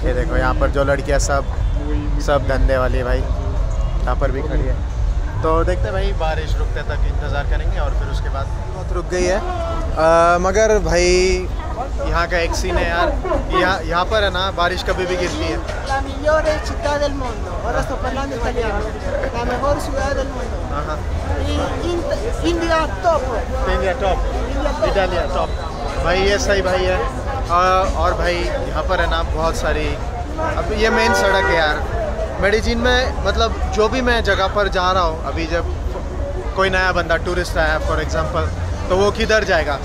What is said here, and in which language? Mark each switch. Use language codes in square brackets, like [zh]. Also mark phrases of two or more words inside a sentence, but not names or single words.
[hi] ये देखो यहाँ पर जो लड़कियाँ सब धंधे वाली भाई यहाँ पर भी खड़ी है। तो देखते भाई बारिश रुकते तक इंतज़ार करेंगे और फिर उसके बाद बहुत रुक गई है। मगर भाई यहाँ का एक सीन है यार, यहाँ पर है ना बारिश कभी भी गिरती है। [it] La migliore città del mondo. Ora sto parlando italiano. [es] La mejor ciudad del mundo. [en] India top. [hi] इंडिया टॉप, इटालिया टॉप। भाई ये सही भाई है। और भाई यहाँ पर है ना बहुत सारी, अब ये मेन सड़क है यार मेडिजीन में। मतलब जो भी मैं जगह पर जा रहा हूँ, अभी जब कोई नया बंदा टूरिस्ट आया [en] for example, [hi] तो वो किधर जाएगा?